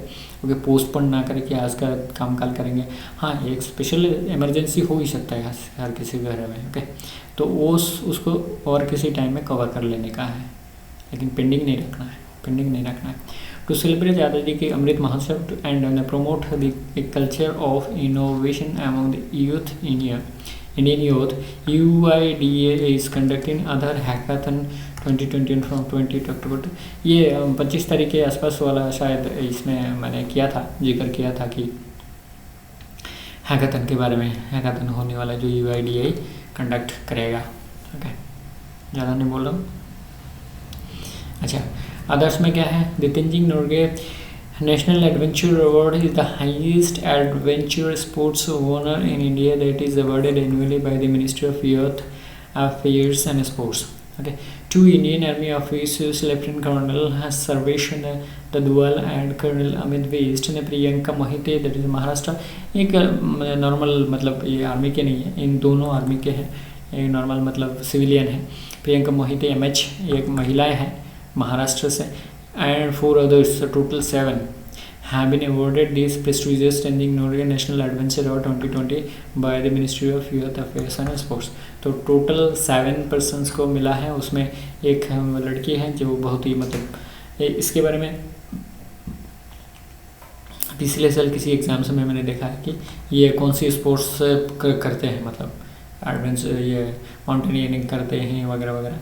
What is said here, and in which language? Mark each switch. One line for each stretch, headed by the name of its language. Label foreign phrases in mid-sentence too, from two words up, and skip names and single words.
Hindi: ओके, पोस्टपोन ना करें कि आज का काम कल करेंगे। हाँ, एक
English: special emergency
Hindi: हो ही सकता है हर किसी घर में। ओके, तो उसको और किसी टाइम में कवर कर लेने का है, लेकिन पेंडिंग नहीं रखना है।
English: to celebrate आज़ादी के अमृत महोत्सव and promote the culture of innovation among the youth Indian youth, UIDA is conducting other hackathon 2021 from 20 अक्टूबर।
Hindi: ये 25 तारीख के आसपास वाला शायद इसमें मैंने जिक्र किया था कि हैकाथन के बारे में, हैकाथन होने वाला जो UIDA कंडक्ट करेगा।
English: ओके,
Hindi: ज़्यादा नहीं बोल रहा हूँ। अच्छा, अदर्स में क्या है,
English: the Tenzing Norgay National Adventure Award is the highest adventure sports honour in India that is awarded annually by the Ministry of Youth Affairs and Sports. Okay, 2 Indian Army officers, Lieutenant Colonel Sarvesh Tadwal and Colonel Amit Waist
Hindi: ने प्रियंका मोहिते
English: that is
Hindi: महाराष्ट्र, एक नॉर्मल मतलब ये आर्मी के नहीं है, इन दोनों आर्मी के हैं, एक नॉर्मल मतलब सिविलियन है। प्रियंका मोहिते MH एक महिलाएं हैं महाराष्ट्र से,
English: एंड 4 others, टोटल 7 have been awarded this prestigious Tenzing Norgay National Adventure Award 2020 by the Ministry of Youth Affairs and Sports।
Hindi: तो टोटल 7 persons को मिला है, उसमें एक लड़की है जो बहुत ही मतलब इसके बारे में पिछले साल किसी एग्ज़ाम से मैंने देखा है कि ये कौन सी स्पोर्ट्स करते हैं, मतलब एडवेंचर, ये माउंटेनियरिंग करते हैं वगैरह वगैरह।